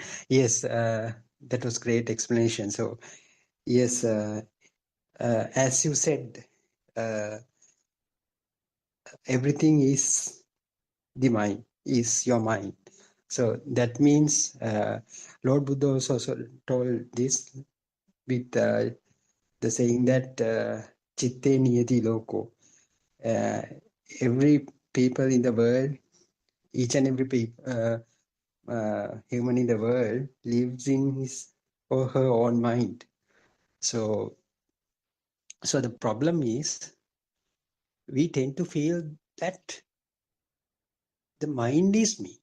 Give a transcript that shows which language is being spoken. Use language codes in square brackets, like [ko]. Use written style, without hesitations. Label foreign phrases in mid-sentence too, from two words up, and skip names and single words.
[en] Yes, that was great explanation. So, yes, as you said, everything is the mind, is your mind. So that means Lord Buddha also told this with the saying that [pi] chitte niyati loko. [en] Every people in the world, each and every human in the world lives in his or her own mind. So the problem is we tend to feel that the mind is me.